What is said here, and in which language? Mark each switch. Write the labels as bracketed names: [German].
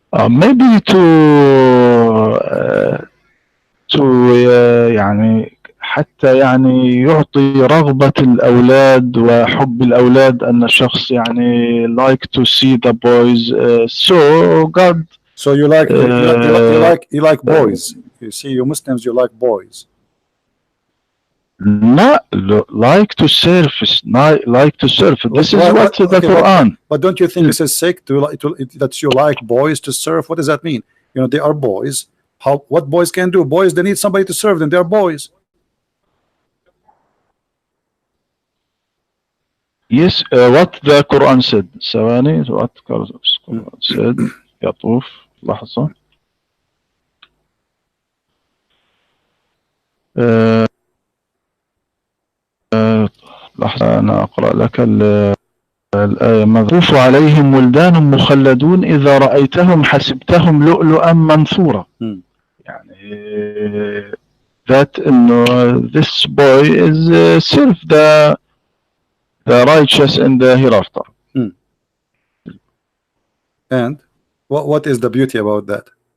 [English] Maybe to [Arabic] يعني حتى يعني يعطي رغبة الأولاد وحب الأولاد أن الشخص يعني [English] like to see the boys. So God. So you like boys. You see, you Muslims, you like boys. Not like to serve. Like to serve. This is what the Quran. But don't you think this is sick that you like boys to serve? What does that mean? You know, they are boys. What boys can do? Boys, they need somebody to serve them. They are boys. Yes, what the Quran said. [Arabic] ثواني, [English] what the Quran said. [Arabic] يطوف لحظة. لحظة أنا أقرأ لك الآية. مطوف عليهم ولدان مخلدون إذا رأيتهم حسبتهم لؤلؤا منثورا. يعني [English] that this boy is serve the righteous in the hereafter. And what is the beauty about that?